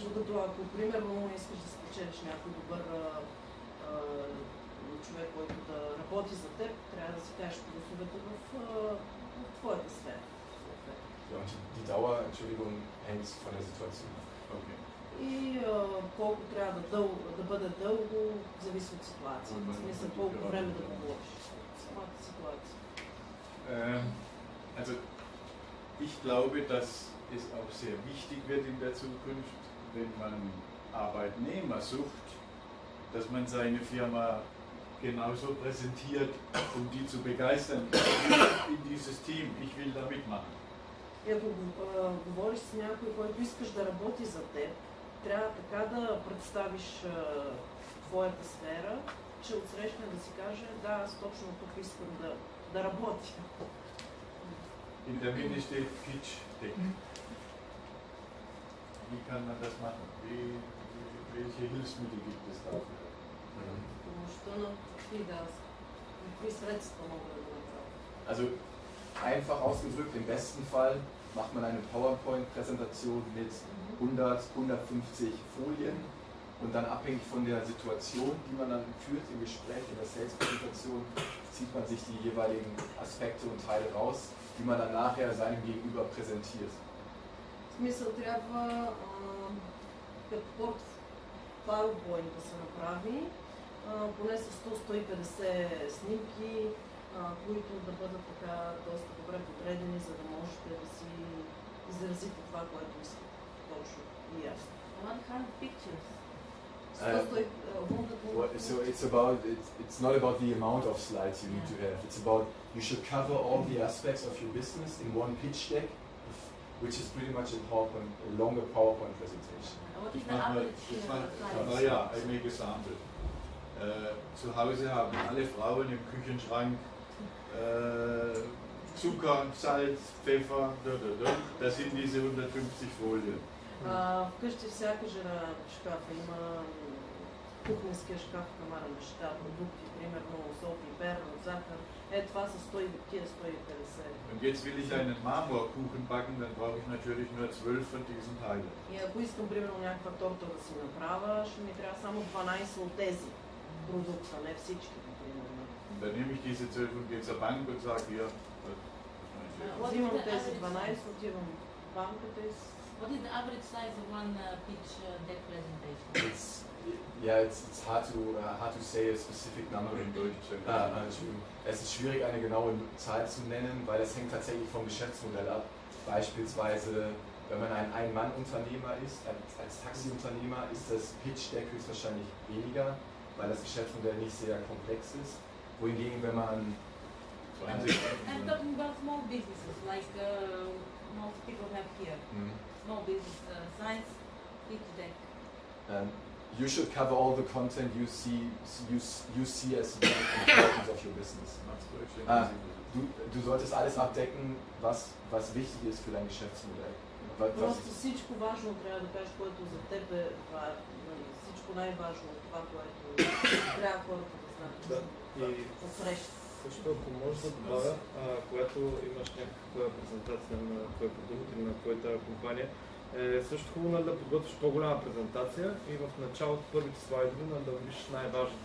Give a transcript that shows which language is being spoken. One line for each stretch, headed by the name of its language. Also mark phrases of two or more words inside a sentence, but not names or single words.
Bulgarian: Докато ако примерно искаш да спечелиш някой добър човек, който да работи за теб, трябва да си кажеш плюсовете в твоята сфера.
German: Ja, und die Dauer, Entschuldigung, hängt von der Situation ab. Okay.
Bulgarian: И колко трябва да бъде дълго, зависи от ситуацията. В смисъл, колко време да говориш. Самата ситуация.
German: Also, ich glaube, dass es auch sehr wichtig wird in der Zukunft, wenn man Arbeitnehmer sucht, dass man seine Firma genauso präsentiert, um die zu begeistern in dieses Team. Ich will da mitmachen.
Bulgarian: Ако говориш с някой, който искаш да работи за теб, трябва така да представиш твоята сфера, че отсрещне да си каже, да, аз точно тук искам да работя.
German: In der Mitte steht
English: Pitch Deck.
German: Wie kann man das machen? Welche Hilfsmittel gibt es dafür? Also einfach ausgedrückt, im besten Fall macht man eine PowerPoint-Präsentation mit 100, 150 Folien und dann abhängig von der Situation, die man dann führt im Gespräch, in der Sales-Präsentation, zieht man sich die jeweiligen Aspekte und Teile raus, die man dann nachher seinem Gegenüber präsentiert.
Bulgarian: Смисъл трябва като PowerPoint да се направи, поне с 100-150 снимки, които да бъдат така доста добре подредени, за да можете да си изразите това, което искате точно и ясно.
English: What kind of pictures? It's not about the amount of slides you need to have. It's about you should cover all the aspects of your business in one pitch deck, which is pretty much a longer PowerPoint presentation. I make a sample.
German: Zu Hause haben alle Frauen im Küchenschrank Zucker, Salz, Pfeffer, das sind diese 150 Folien.
Bulgarian: Вкъщи всяка жена шкафа има кухненския шкаф, камара на ща, продукти, примерно сол, пипер, захар. Това са 150.
German: Und jetzt will ich einen Marmorkuchen backen, dann brauche ich natürlich nur 12 von diesen Teilen.
Bulgarian: И ако искам примерно някаква торта да си направя, ще ми трябва само 12 от тези продукта, не всички, примерно.
German: Dann nehme ich diese 12 und gehe zur Bank und sage hier.
Bulgarian: Взимам тези 12, отивам в банката и...
English: What is the average size of one pitch deck presentation? It's hard to say a specific number in Deutsch.
German: Es ist schwierig, eine genaue Zahl zu nennen, weil das hängt tatsächlich vom Geschäftsmodell ab. Beispielsweise, wenn man ein Ein-Mann-Unternehmer ist, als Taxiunternehmer, ist das Pitch-Deck höchstwahrscheinlich weniger, weil das Geschäftsmodell nicht sehr komplex ist. Wohingegen, wenn man...
English: I'm talking about small businesses, like most people have here. Small business size, pitch deck. You should cover all the content you see as the importance of your business.
German: Du solltest alles abdecken, was wichtig ist für dein Geschäftsmodell.
Bulgarian: Просто всичко важно трябва да кажеш, което за теб е всичко най-важно, това, което трябва хората да знаят. Посрещат. Също ако може да добавя, когато имаш някаква презентация на твой продукт или на твоята компания, е също хубаво да подготвиш по-голяма презентация и в началото първите слайдове да виж най-важното.